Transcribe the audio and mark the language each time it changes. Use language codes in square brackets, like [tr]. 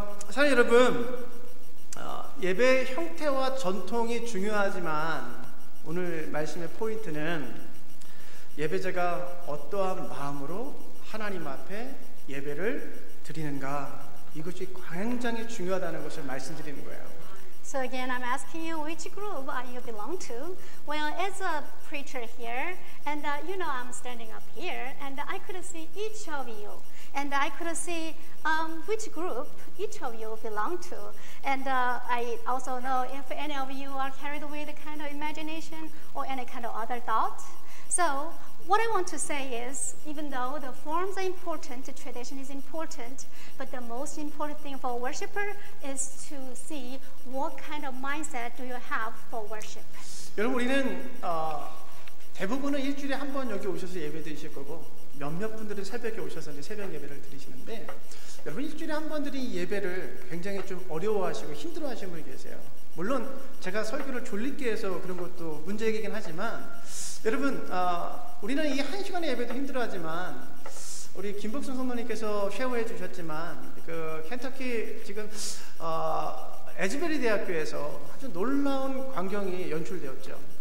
[ko] 사실 여러분, 예배 형태와 전통이 중요하지만 오늘 말씀의 포인트는 예배자가 어떠한 마음으로 하나님 앞에 예배를 드리는가, 이것이 굉장히 중요하다는 것을 말씀드리는 거예요. [en] So again, I'm asking you, which group you belong to? Well, as a preacher here, and I'm standing up here, and I could see each of you, and I could see which group each of you belong to. And I also know if any of you are carried with a kind of imagination or any kind of other thought. So what I want to say is, even though the forms are important, the tradition is important, but the most important thing for a worshiper is to see what kind of mindset do you have for worship. [ko] 여러분, 우리는 대부분은 일주일에 한 번 여기 오셔서 예배 드리실 거고, 몇몇 분들은 새벽에 오셔서 이제 새벽 예배를 드리시는데, 여러분 일주일에 한 번 드린 예배를 굉장히 좀 어려워하시고 힘들어하시는 분이 계세요. 물론 제가 설교를 졸리게 해서 그런 것도 문제이긴 하지만, 여러분 우리는 이 한 시간의 예배도 힘들어하지만, 우리 김복순 성도님께서 쉐어해 주셨지만 그 켄터키 지금 에즈베리 대학교에서 아주 놀라운 광경이 연출되었죠.